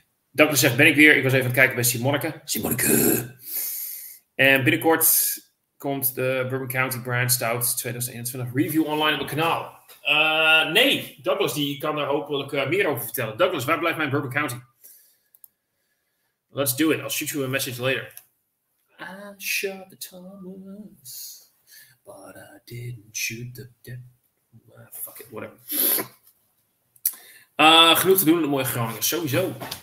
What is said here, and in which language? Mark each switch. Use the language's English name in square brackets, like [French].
[Dutch] Douglas zegt, ben ik weer. Ik was even aan het kijken bij Simoneke. En binnenkort komt de Bourbon County Brand Stout 2021 review online op het kanaal. Nee, Douglas die kan daar hopelijk meer over vertellen. Douglas, waar blijft mijn Bourbon County? [English] Let's do it. I'll shoot you a message later. I shot the Thomas, but I didn't shoot the... fuck it, whatever. [Dutch] Genoeg te doen in de mooie Groningen. Sowieso.